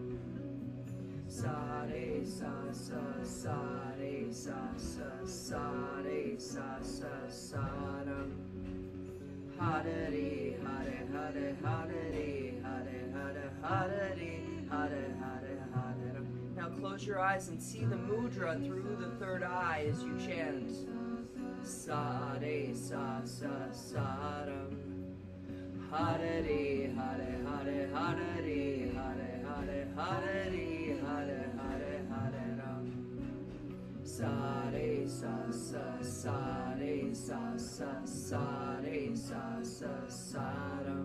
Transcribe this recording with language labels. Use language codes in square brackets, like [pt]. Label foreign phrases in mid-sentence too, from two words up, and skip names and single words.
[en] Sa re sa sa sa re sa sa sa re sa sa sa ram. Hadari hara hara hadari hara hara hadari hara hara hara ram. Now close your eyes and see the mudra through the third eye as you chant. Sa re sa sa sa ram. Hadari hara hara hadari hara hara hadari hara hara hara ram. Sa re sa sa sa re sa sa sa re sa sa sa ram.